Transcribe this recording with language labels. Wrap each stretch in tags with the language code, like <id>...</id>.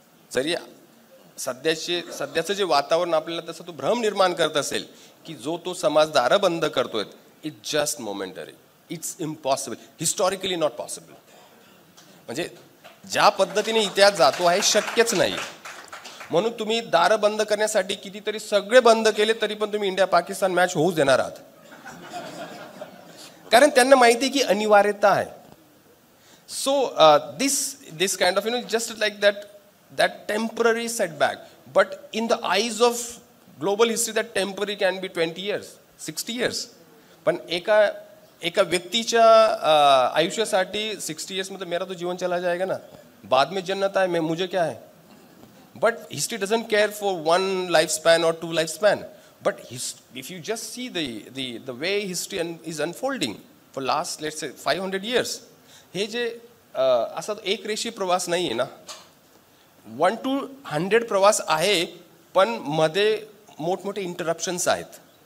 <mr>जरी सध्याचं जे वातावरण आपल्याला तसं तो भ्रम निर्माण करत असेल की जो तो समाज दारं बंद करतोय,</mr> <en>It's just momentary, it's impossible, historically not possible.</en> <mr>म्हणजे ज्या पद्धतीने इतिहास जातो आहे शक्यच नाही. म्हणून तुम्ही दारं बंद करण्यासाठी कितीतरी सगळे बंद केले तरी पण तुम्ही इंडिया पाकिस्तान मॅच होऊच देणार आहात, कारण त्यांना माहिती की अनिवार्यता आहे.</mr> <en>So this kind of just like that temporary setback, but in the eyes of global history that temporary can be 20 years, 60 years.</en> <mr>पण एका व्यक्तीच्या आयुष्यासाठी</mr> <hi>60 years मतलब मेरा तो जीवन चला जाएगा ना, बाद में जन्नत है, मुझे क्या है.</hi> <en>But history doesn't care for one lifespan or two lifespan. But if you just see the way history is unfolding for last, let's say 500 years,</en> <mr>हे जे असा एक रेषीय प्रवास नाही आहे ना, 1 to 100 प्रवास आहे, पण मध्ये मोठमोठे इंटरप्शन्स आहेत.</mr>